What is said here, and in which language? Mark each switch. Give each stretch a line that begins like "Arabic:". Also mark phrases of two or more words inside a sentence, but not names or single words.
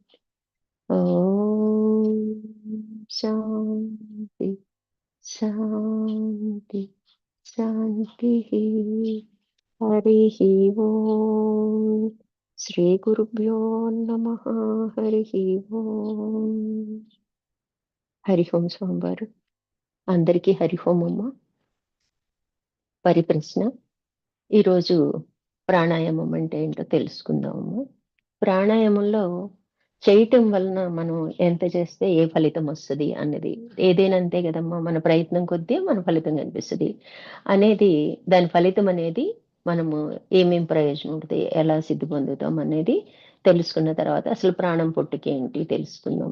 Sanskrit: ॐ शान्ति शान्ति शान्तिः। हरिः ओम्। श्रीगुरुभ्यो नमः। हरिः ओम्.
Telugu: హరి ఓం స్వామివారు అందరికీ హరి ఓం అమ్మ. పరిప్రశ్న, ఈరోజు ప్రాణాయామం అంటే ఏంటో తెలుసుకుందామమ్మా. ప్రాణాయామంలో చేయటం వలన మనం ఎంత చేస్తే ఏ ఫలితం వస్తుంది అన్నది, ఏదైనా అంతే కదమ్మా, మన ప్రయత్నం కొద్దీ మన ఫలితం కనిపిస్తుంది అనేది, దాని ఫలితం అనేది మనము ఏమేం ప్రయోజనం ఉంటుంది, ఎలా సిద్ధి పొందుతాం అనేది తెలుసుకున్న తర్వాత అసలు ప్రాణం పుట్టుకి ఏంటి తెలుసుకుందాం.